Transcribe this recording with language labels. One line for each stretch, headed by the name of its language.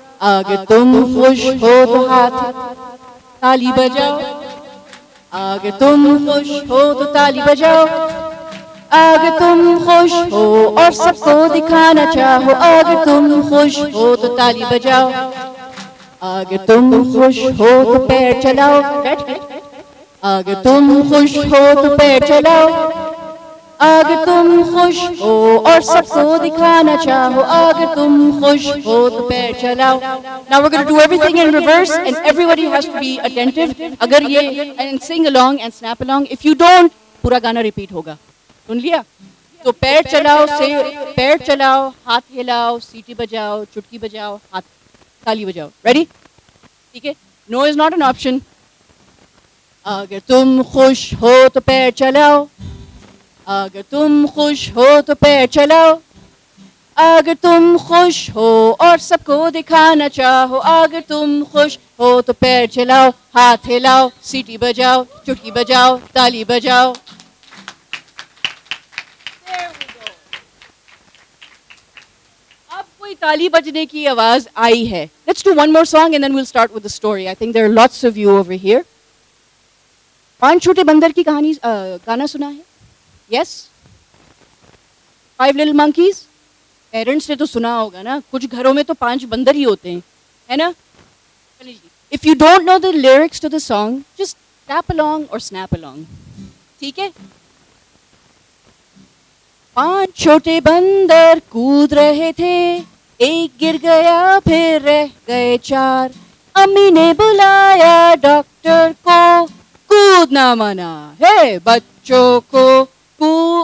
Hindi: अगर तुम खुश हो तो हाथ ताली बजाओ, अगर तुम खुश हो तो ताली बजाओ, अगर तुम खुश हो और सबको दिखाना चाहो, अगर तुम खुश हो तो ताली बजाओ, अगर तुम खुश हो तो पैर चलाओ, अगर तुम खुश हो तो पैर चलाओ, अगर तुम खुश हो और सबको दिखाना चाहो, अगर तुम खुश हो तो पैर चलाओ.
English: Now we're going to do everything in reverse and everybody has to be attentive.
Hindi: अगर ये
English: and sing along and snap along. If you don't,
Hindi: पूरा गाना repeat होगा. सुन लिया? तो पैर चलाओ से पैर चलाओ, हाथ हिलाओ, सीटी बजाओ, चुटकी बजाओ, हाथ ताली बजाओ.
English: Ready?
Hindi: ठीक है?
English: No is not an option.
Hindi: अगर तुम खुश हो तो पैर चलाओ, अगर तुम खुश हो तो पैर चलाओ, अगर तुम खुश हो और सबको दिखाना चाहो, अगर तुम खुश हो तो पैर चलाओ, हाथ हिलाओ, सीटी बजाओ, चुटकी बजाओ, ताली बजाओ. अब कोई ताली बजने की आवाज आई है.
English: Let's do one more song and then we'll start with the story. I think there are lots of you over here.
Hindi: पांच छोटे बंदर की कहानी गाना सुना है?
English: Yes? Five Little Monkeys?
Hindi: Parents ने तो सुना होगा ना, कुछ घरों में तो पांच बंदर ही होते हैं, है ना?
English: If you don't know the lyrics to the song, just tap along or snap along.
Hindi: ठीक है? पांच छोटे बंदर कूद रहे थे, एक गिर गया फिर रह गए चार. अम्मी ने बुलाया डॉक्टर को, कूदना मना है बच्चों को.